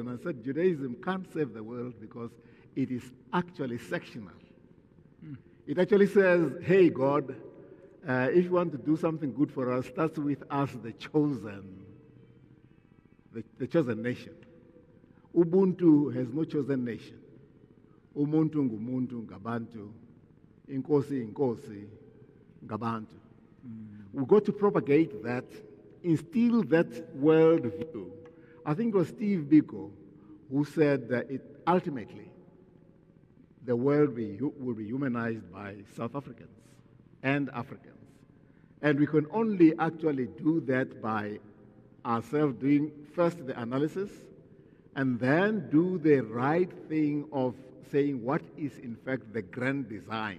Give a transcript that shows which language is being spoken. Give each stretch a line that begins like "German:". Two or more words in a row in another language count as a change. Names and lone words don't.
English: And I said, Judaism can't save the world because it is actually sectional. It actually says, hey, God, if you want to do something good for us, start with us, the chosen nation. Ubuntu has no chosen nation.
Zulu: Umuntu ngumuntu ngabantu, inkosi inkosi ngabantu.
English: We've got to propagate that, instill that worldview. I think it was Steve Biko who said that ultimately the world will be humanized by South Africans and Africans. And we can only actually do that by ourselves doing first the analysis and then do the right thing of saying what is in fact the grand design.